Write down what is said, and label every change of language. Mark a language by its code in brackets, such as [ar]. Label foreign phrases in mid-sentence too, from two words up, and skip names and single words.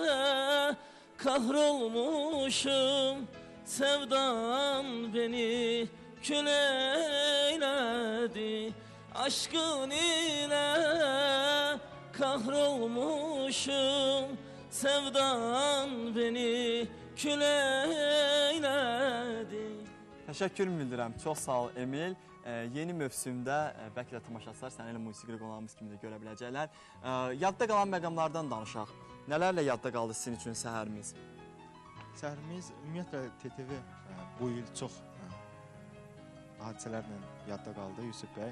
[tr] kahrolmuşum, sevdan beni kül eyledi, aşkın ile kahrolmuşum, sevdan beni kül eyledi. [az] Təşəkkür bildirəm, çox sağ ol Emil. Yeni mövsümdə bəlkə də tamaşaçılar səni elə musiqili qonağımız kimi də görə biləcəklər. Yadda qalan məqamlardan danışaq. Nələrlə yadda qaldı sizin üçün səhərimiz? Səhərimiz ümumiyyətlə TTV bu il çox hadisələrlə yadda qaldı Yusuf bəy.